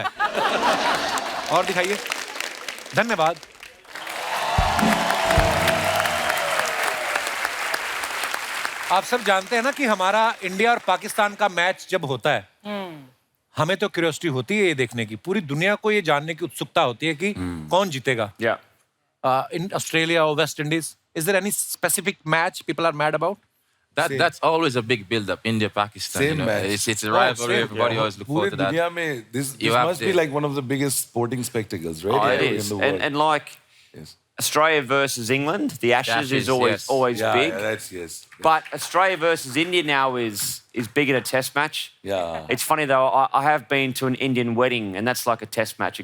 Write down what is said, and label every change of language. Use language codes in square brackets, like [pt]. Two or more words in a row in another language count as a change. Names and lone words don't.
[hi] और दिखाइए. धन्यवाद. आप सब जानते हैं ना कि हमारा इंडिया और पाकिस्तान का मैच जब होता है हमें तो क्यूरियोसिटी होती है ये देखने की. पूरी दुनिया को ये जानने की उत्सुकता होती है कि कौन जीतेगा. [en] Yeah. In Australia or West Indies, is there any specific match people are mad about? That's always a big build-up. India, Pakistan. Same you know, match. it's a rivalry. same, Everybody Yeah. always look [hi] पूरे [en] forward to that. [hi] दुनिया में this [en] You have must be to- like one of the biggest sporting spectacles, right? Oh, it in is. the world. And like Yes. Australia versus England, the Ashes, Ashes, is always yes. always Yeah, big. yeah, that's yes. But Australia versus India now is big in a test match. Yeah. It's funny though, I have been to an Indian wedding and that's like a test match.